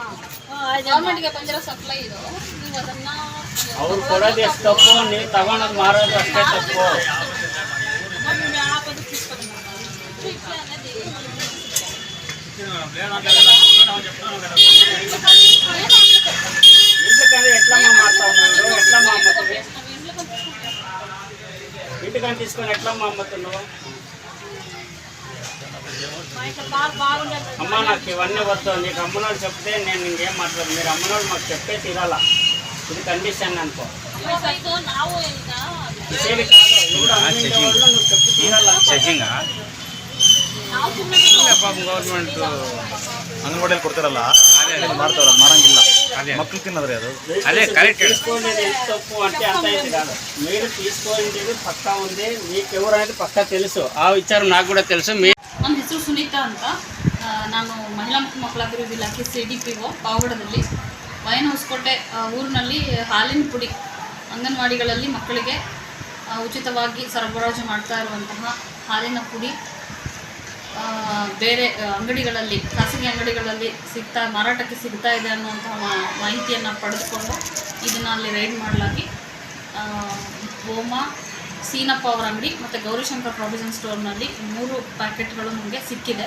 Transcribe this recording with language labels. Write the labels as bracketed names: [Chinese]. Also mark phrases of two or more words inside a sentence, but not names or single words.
[Kannada] ಅವ್ರು ಕೊಡೋದು ಎಷ್ಟು ತಪ್ಪು, ನೀವು ತಗೊಂಡೋಗಿ ಮಾರೋದು ಅಷ್ಟೇ ತಪ್ಪು. [Telugu] ఇంటికంటే ఎట్లమ్మా మారుతావు, ఎట్లమ్మా అమ్ముతుంది, ఇంటికంటే తీసుకొని ఎట్లమ్మా అమ్ముతున్నావు? అమ్మ నాకు ఇవన్నీ వద్దు, నీకు అమ్మనోళ్ళు చెప్తే నేను ఇంకేం మాట్లాడు, మీరు అమ్మనోళ్ళు మాకు చెప్తే తీరాల, ఇది కండిషన్ అనుకో. ఇసేది కాదు, ఎవరు అమ్మిండే వాళ్ళు నువ్వు చెప్పి తీరాల. [Kannada] ಪಾಪ ಗೌರ್ಮೆಂಟ್ ಅಂಗನವಾಡಿಯಲ್ಲಿ ಕೊಡ್ತಾರಲ್ಲ ಮಾಡ್ತಾವ್ರ ಮಾರಂಗಿಲ್ಲ, ಮಕ್ಳು ತಿನ್ನೋದ್ರಿ ಅದು. [Telugu] అదే కరెక్ట్. తీసుకునేది ఎంత తప్పు అంటే అంత ఇది కాదు. మీరు తీసుకునేది పక్కా ఉంది, మీకు ఎవరైతే పక్కా తెలుసు, ఆ విచారం నాకు కూడా తెలుసు. [Kannada] ನನ್ನ ಹೆಸರು ಸುನೀತಾ ಅಂತ. ನಾನು ಮಹಿಳಾ ಮತ್ತು ಮಕ್ಕಳ ಅಭಿವೃದ್ಧಿ ಇಲಾಖೆ ಸಿಡಿಪಿಒ ಪಾವಗಡದಲ್ಲಿ ವೈನ್ ಹೊಸಕೋಟೆ ಊರಿನಲ್ಲಿ ಹಾಲಿನ ಪುಡಿ ಅಂಗನವಾಡಿಗಳಲ್ಲಿ ಮಕ್ಕಳಿಗೆ ಉಚಿತವಾಗಿ ಸರಬರಾಜು ಮಾಡ್ತಾ ಇರುವಂತಹ ಹಾಲಿನ ಪುಡಿ ಬೇರೆ ಅಂಗಡಿಗಳಲ್ಲಿ, ಖಾಸಗಿ ಅಂಗಡಿಗಳಲ್ಲಿ ಮಾರಾಟಕ್ಕೆ ಸಿಗ್ತಾ ಇದೆ ಅನ್ನುವಂತಹ ಮಾಹಿತಿಯನ್ನು ಪಡೆದುಕೊಂಡು ಇದನ್ನು ಅಲ್ಲಿ ರೈಡ್ ಮಾಡಲಾಗಿ ಗೋಮ ಸೀನಪ್ಪ ಅವರ ಅಂಗಡಿ ಮತ್ತು ಗೌರಿಶಂಕರ್ ಪ್ರಾವಿಷನ್ ಸ್ಟೋರ್ನಲ್ಲಿ 3 ಪ್ಯಾಕೆಟ್ಗಳು ನಮಗೆ ಸಿಕ್ಕಿದೆ.